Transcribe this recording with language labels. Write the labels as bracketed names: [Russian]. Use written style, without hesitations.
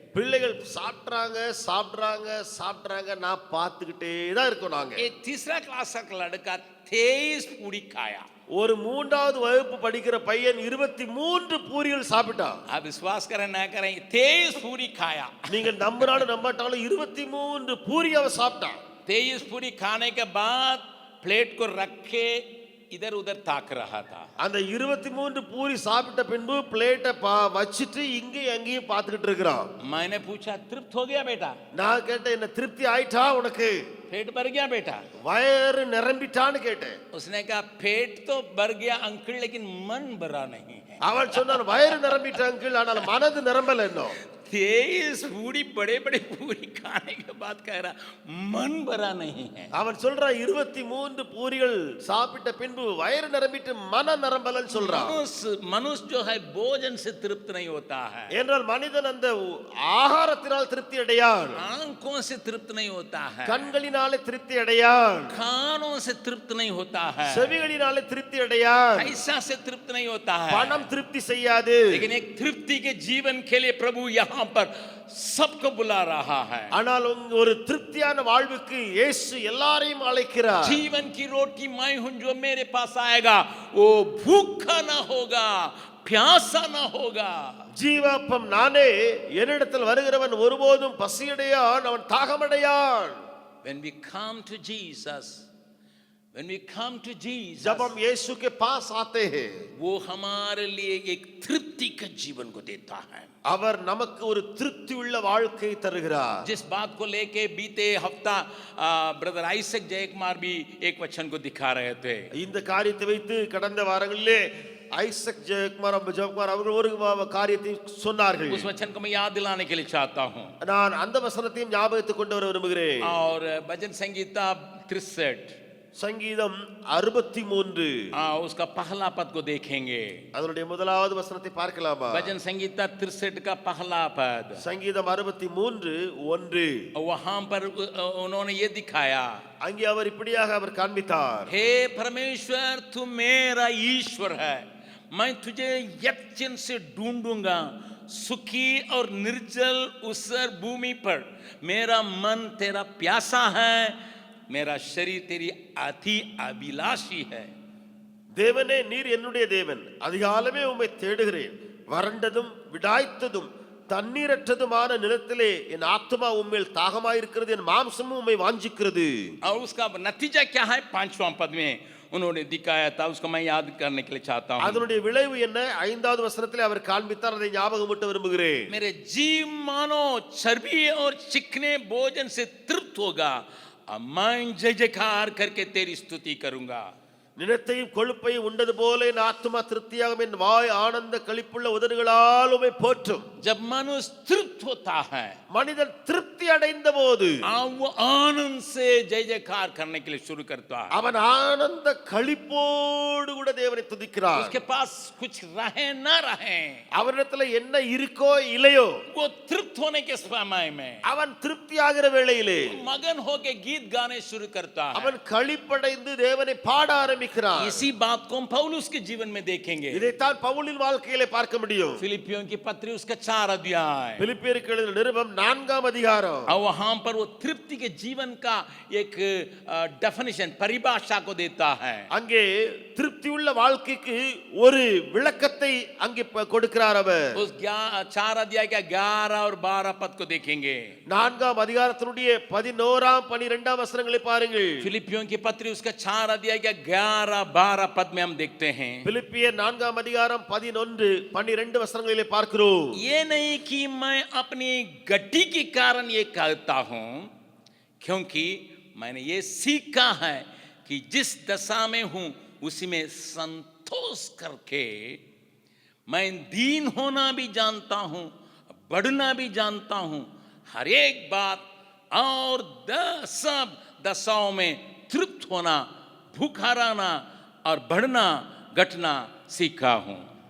[Tamil] பிள்ளைகள் சாப்பிட்றாங்க நான் பார்த்துக்கிட்டே தான் இருக்கோம். நாங்க [Hindi] एक तीसरा क्लास का लड़का 23 पूरी खाया. [Tamil] ஒரு 3வது வகுப்பு படிக்கிற பையன் 23 பூரிகள் சாப்பிட்டான். [Hindi] आप विश्वास करें ना करें, 23 पूरी खाया. [Tamil] நீங்க நம்பினாலும் நம்பாட்டாலும் 23 பூரி அவன் சாப்பிட்டான். [Hindi] 23 पूरी खाने के बाद प्लेट को रख के इधर उधर ताक रहा था. [Tamil] அந்த 23 பூரி சாப்பிட்ட பின்பு பிளேட்டை வச்சிட்டு இங்கேயும் அங்கேயும் பார்த்துக்கிட்டு இருக்கிறான். [Hindi] मैंने पूछा, तृप्त हो गया बेटा? [Tamil] நான் கேட்டேன், என்ன திருப்தி ஆயிட்டா உனக்கு? [Hindi] पेट भर गया बेटा? [Tamil] வயிறு நிரம்பிட்டான்னு கேட்டேன். [Hindi] उसने कहा, पेट तो भर गया अंकल, लेकिन मन भरा नहीं है. [Tamil] அவன் சொன்னான், வயிறு நிரம்பிட்ட அங்கிள், ஆனால் மனது நிரம்பல இன்னும். [Hindi] 23 पूरी बड़े बड़े पूरी खाने के बाद कह रहा मन भरा नहीं है. [Tamil] அவன் சொல்றான், 23 பூரிகள் சாப்பிட்ட பின்பு வயிறு நிரம்பிட்டு மன நிரம்பலன்னு சொல்றான். [Hindi] मनुष्य जो है भोजन से तृप्त नहीं होता है. [Tamil] என்றால் மனிதன் அந்த ஆகாரத்தினால் திருப்தி அடையான். [Hindi] आंखों से तृप्त नहीं होता है. [Tamil] கண்களினாலே திருப்தி அடையான். [Hindi] कानों से तृप्त नहीं होता है. [Tamil] செவிகளினாலே திருப்தி அடையான். [Hindi] पैसा से तृप्त नहीं होता है. [Tamil] பணம் திருப்தி செய்யாது. [Hindi] लेकिन एक तृप्ति के जीवन के लिए प्रभु यहाँ पर सबको बुला रहा है. [Tamil] ஆனால் ஒரு திருப்தியான வாழ்வுக்கு இயேசு எல்லாரையும் அழைக்கிறார். [Hindi] जीवन की रोटी मैं हूं, जो मेरे पास आएगा वो भूखा ना होगा, प्यासा ना होगा. [Tamil] ஜீவாப்பம் நானே, என்னிடத்தில் வருகிறவன் ஒருபோதும் பசியடையான், அவன் தாகமடையான். [English] When we come to Jesus, [Hindi] जब हम यीशु के पास आते हैं, वो हमारे लिए एक तृप्ति का जीवन को देता है. [Tamil] அவர் நமக்கு ஒரு திருப்தி உள்ள வாழ்க்கை தருகிறார். [Hindi] जिस बात को लेके बीते हफ्ता ब्रदर आइजक जयकुमार भी एक वचन को दिखा रहे थे. [Tamil] இந்த காரியத்தை வைத்து கடந்த வாரங்களிலே ஐசக் ஜெயக்குமார் அவர்கள் ஒரு காரியத்தை சொன்னார்கள். [Hindi] उस वचन को मैं याद दिलाने के लिए चाहता हूं. [Tamil] நான் அந்த வசனத்தையும் ஞாபகத்துக்கு கொண்டு வர விரும்புகிறேன். [Hindi] और भजन संगीता 63, [Tamil] சங்கீதம் 63, [Hindi] उसका पहला पद को देखेंगे. [Tamil] அதனுடைய முதலாவது வசனத்தை பார்க்கலாமா? [Hindi] भजन संगीता 63 का पहला पद. [Tamil] சங்கீதம் 63:1. [Hindi] वहां पर उन्होंने ये दिखाया, [Tamil] அங்கே அவர் இப்படியாக அவர் காண்பித்தார், [Hindi] हे परमेश्वर तू मेरा ईश्वर है, मैं तुझे यत्न से ढूंढूंगा, सुखी और निर्जल उसर भूमि पर मेरा मन तेरा प्यासा है, मेरा शरीर तेरी अति अभिलाषी है. [Tamil] தேவனே நீர் என்னுடைய தேவன், அதிகாலமே உம்மை தேடுகிறேன். வறண்டதும் விடாய்த்ததும் தண்ணீரற்றதுமான நிலத்திலே என் ஆத்மா உம்மேல் தாகமாயிருக்கிறது, என் மாம்சமும் உம்மை வாஞ்சிக்கிறது. [Hindi] और उसका नतीजा क्या है? 5वां पद में उन्होंने दिखाया था, उसको मैं याद करने के लिए चाहता हूं. [Tamil] அதனுடைய விளைவு என்ன? 5வது வசனத்திலே அவர் காண்பித்தார், அதை ஞாபகமூட்ட விரும்புகிறேன். [Hindi] मेरे जीव मानो चर्बी और चिकने भोजन से तृप्त होगा, मैं जय जयकार करके तेरी स्तुति करूंगा. [Tamil] நிலத்தையும் கொழுப்பையும் உண்டது போல என் ஆத்மா திருப்தியாகும், என் வாய் ஆனந்த களிப்புள்ள உதடுகளால் உம்மை போற்றும். [Hindi] जब मनुष्य तृप्त होता है, [Tamil] மனிதன் திருப்தி அடைந்த போது [Hindi] वो आनंद से जय जयकार करने के लिए शुरू करता है. [Tamil] அவன் ஆனந்த களிப்போடு கூட தேவனை துதிக்கிறான். [Hindi] उसके पास कुछ रहे ना रहे, [Tamil] அவனிடத்துல என்ன இருக்கோ இல்லையோ, [Hindi] वो तृप्त होने के समय में [Tamil] அவன் திருப்தி ஆகிற வேளையிலே [Hindi] मगन होके गीत गाने शुरू करता है. [Tamil] அவன் களிப்படைந்து தேவனை பாட ஆரம்பிக்கிறான். [Hindi] इसी बात को हम पौलुस के जीवन में देखेंगे. [Tamil] இதைத்தான் பவுலின் வாழ்க்கையிலே பார்க்க முடியும். [Hindi] फिलिपियों की पत्री उसका 4 अध्याय, [Tamil] பிலிப்பியருக்கு எழுதின நிருபம் 4ஆம் அதிகாரம். [Hindi] और वहां पर वो तृप्ति के जीवन का एक डेफिनेशन, परिभाषा को देता है. [Tamil] அங்கே திருப்தி உள்ள வாழ்க்கைக்கு ஒரு விளக்கத்தை அங்கே கொடுக்கிறார் அவர். [Hindi] उस 4 अध्याय का 11 और 12 पद को देखेंगे. [Tamil] 4ஆம் அதிகாரத்தினுடைய 11ஆம் 12ஆம் வசனங்களை பாருங்கள். [Hindi] फिलिपियों की पत्री उसका 4 अध्याय का 11-12 पद में हम देखते हैं. [Tamil] பிலிப்பியர் 4ஆம் அதிகாரம் 11-12 வசனங்களிலே பார்க்கிறோம். [Hindi] ये नहीं कि मैं अपनी गड्डी के कारण ये कहता हूं, क्योंकि मैंने ये सीखा है कि जिस दशा में हूं उसी में संतोष संतोष करके मैं दीन होना भी जानता हूं, बढ़ना भी जानता हूं, हर एक बात और सब दशाओं में तृप्त होना, भूखा रहना और बढ़ना घटना सीखा हूं.